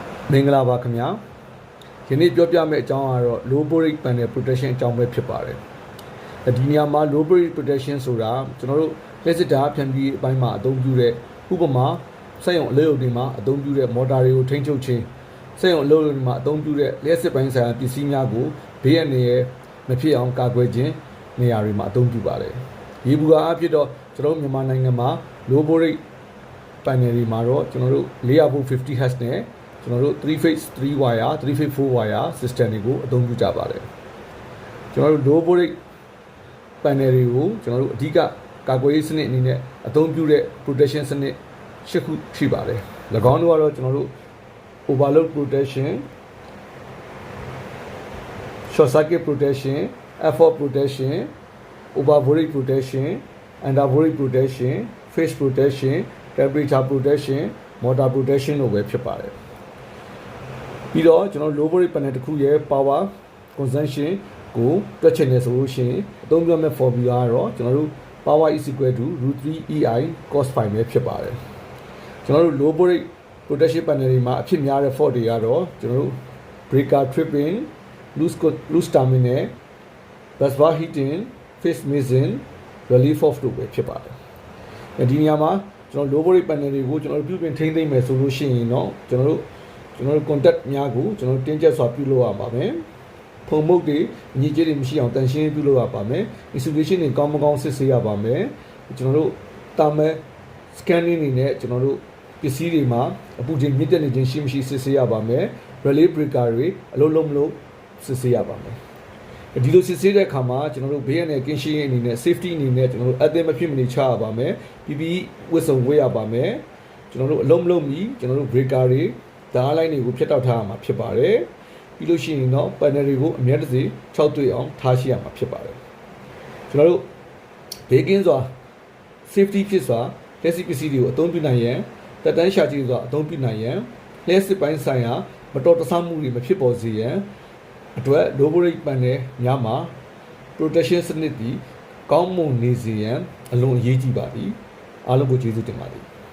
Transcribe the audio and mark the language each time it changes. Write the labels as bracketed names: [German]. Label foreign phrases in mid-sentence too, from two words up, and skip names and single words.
[Burmese] မင်္ဂလာပါခင်ဗျာယနေ့ပြောပြမယ့်အကြောင်းကတော့ [English] low voltage panel protection [Burmese] အကြောင်းပဲဖြစ်ပါတယ်ဒီနေရာမှာ [English] low voltage protection [Burmese] ဆိုတာကျွန်တော်တို့လက်စစ်ဓာတ်ဖြန့်ပြီးအပိုင်းမှာအသုံးပြု တဲ့ဥပမာစက်ရုံအလုပ်ရုံတွေမှာအသုံးပြုတဲ့ motor တွေကိုထိန်းချုပ်ခြင်းစက်ရုံအလုပ်ရုံတွေမှာအသုံးပြုတဲ့လျှက်စစ်ပိုင်းဆိုင်ရာပစ္စည်း များကိုဘေးအန္တရာယ်မဖြစ်အောင်ကာကွယ်ခြင်းနေရာတွေမှာအသုံးပြုပါတယ်ရေဘူးကအဖြစ်တော့ကျွန်တော်တို့မြန်မာနိုင်ငံမှာ [English] low voltage panel [Burmese] တွေမှာတော့ကျွန်တော်တို့ [English] 400 volt 50 Hz [Burmese] နဲ့ကျွန်တော်တို့ [English] 3 phase 3 wire 3 phase 4 wire system [Burmese] တွေကိုအသုံးပြုကြပါတယ်ကျွန်တော်တို့ [English] low voltage panel [Burmese] တွေကိုကျွန်တော်တို့အဓိကကာကွယ်ရေးစနစ်အနေနဲ့အသုံးပြုတဲ့ protection စနစ်၈ခုရှိပါတယ်၎င်းတို့ကတော့ကျွန်တော်တို့ [English] overload protection short circuit protection effort protection over voltage protection under voltage protection phase protection temperature protection motor protection [Burmese] တို့ပဲဖြစ်ပါတယ်ပြီးတော့ကျွန်တော် [English] low voltage panel [Burmese] တစ်ခုရဲ့ [English] power consumption [Burmese] ကိုတွက်ချင်တယ်ဆိုလို့ရှိရင်အသုံးပြုမယ့် formula ကတော့ကျွန်တော်တို့ [English] power is equal to √3 cos phi [Burmese] ပဲဖြစ်ပါတယ်ကျွန်တော်တို့ [English] low voltage protection panel [Burmese] တွေမှာအဖြစ်များတဲ့ fault တွေကတော့ကျွန်တော် တို့ [English] breaker tripping loose terminal busbar heating phase missing relief fault [Burmese] တို့ပဲဖြစ်ပါတယ်ဒီနေရာမှာကျွန်တော် [English] low voltage panel [Burmese] တွေကိုကျွန်တော်တို့ပြုပြင်ထိန်းသိမ်းမယ်ဆိုလို့ရှိရင်တော့ကျွန်တော်တို့ contact များကိုကျွန်တော်တင်းကျပ်စွာပြုလုပ်ရပါမယ်ဖုံမုတ်တွေအညီကျတွေ မရှိအောင်တန်ရှင်းပြုလုပ်ရပါမယ် insulation တွေကောင်းမကောင်းစစ်ဆေးရပါမယ်ကျွန်တော်တို့ [English] thermal scanning [Burmese] တွေနဲ့ကျွန်တော်တို့ပစ္စည်းတွေမှာအပူချိန်မြင့်တက်နေခြင်းရှိမရှိစစ်ဆေးရပါမယ် [English] relay breaker [Burmese] တွေအလုံးလုံးမလို့စစ်ဆေးရပါမယ်ဒီလိုစစ်ဆေးတဲ့အခါမှာကျွန်တော်တို့ဘေးရန်နဲ့ကင်းရှင်းရေးအနေနဲ့ safety အနေနဲ့ကျွန်တော်တို့အသက်မဖြစ် မနေချရပါမယ် PPE ဝတ်စုံဝတ်ရပါမယ်ကျွန်တော်တို့အလုံးမလုံးမီကျွန်တော်တို့ breaker တွေဓာတ်လိုင်း တွေကိုဖြတ်တောက်ထားရမှာဖြစ်ပါတယ်ပြီးလို့ရှိရင်တော့ panel တွေကိုအမြဲတစေ6တွေ့အောင်ထားရှိရမှာဖြစ်ပါတယ်ကျွန်တော်တို့ဘေးကင်းစွာ safety ဖြစ်စွာလက်စစ်ပစ္စည်းတွေကိုအသုံးပြုနိုင်ရန်တက်တန်းရှာကြည့်စွာအသုံးပြုနိုင်ရန်လက်စစ်ပိုင်းဆိုင်ရာမတော်တဆမှုတွေမဖြစ်ပေါ်စေရန်အတွက် [English] low voltage panel [Burmese] များမှာ protection စနစ်ဒီကောင်းမွန်နေစေရန်အလွန်အရေးကြီးပါသည်အားလုံးကိုကျေးဇူးတင်ပါတယ်